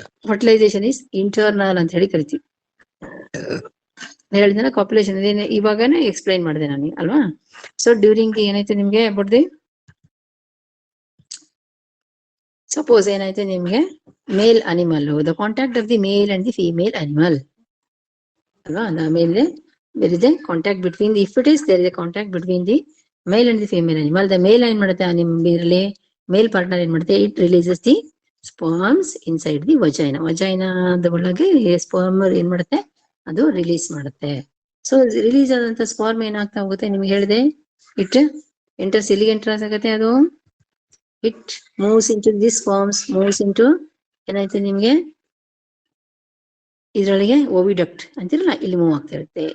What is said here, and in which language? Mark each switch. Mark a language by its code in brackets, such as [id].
[en] fertilization is internal [kn] ಅಂತ ಹೇಳಿ ಕರಿತೀವಿ. ಹೇಳಿದ್ರೆ ಕಾಪ್ಯುಲೇಷನ್ ಇವಾಗನೇ ಎಕ್ಸ್ಪ್ಲೈನ್ ಮಾಡಿದೆ ನಾನು ಅಲ್ವಾ. [en] so during [kn] ಏನಾಯ್ತು ನಿಮ್ಗೆ [en] about the, suppose ಏನಾಯ್ತು ನಿಮ್ಗೆ, male animal, the contact of the male and the female animal [kn] ಅಲ್ವಾ. ಆಮೇಲೆ [en] there is a contact between the, if it is there is a contact between the male and the female animal, the male [kn] ಏನ್ ಮಾಡುತ್ತೆ ನಿಮ್ಮಲ್ಲಿ ಮೇಲ್ partner ಏನ್ ಮಾಡುತ್ತೆ, [en] It releases the sperms inside the vagina. [kn] ವಜೈನಾದ ಒಳಗೆ sperm ಏನ್ ಮಾಡುತ್ತೆ, ಅದು ರಿಲೀಸ್ ಮಾಡುತ್ತೆ. ಸೊ ರಿಲೀಸ್ ಆದಂತ ಸ್ಪರ್ಮ್ ಏನಾಗ್ತಾ ಹೋಗುತ್ತೆ ನಿಮ್ಗೆ ಹೇಳಿದೆ, [en] it enters, [kn] ಎಲ್ಲಿಗೆ ಎಂಟರ್ಸ್ ಆಗುತ್ತೆ ಅದು, [en] it moves into the sperms, [kn] moves into ಏನಾಯ್ತು ನಿಮ್ಗೆ ಇದ್ರೊಳಗೆ ಓವಿಡಕ್ಟ್ ಅಂತಿರಲ್ಲ, ಇಲ್ಲಿ ಮೂವ್ ಆಗ್ತಾ ಇರುತ್ತೆ.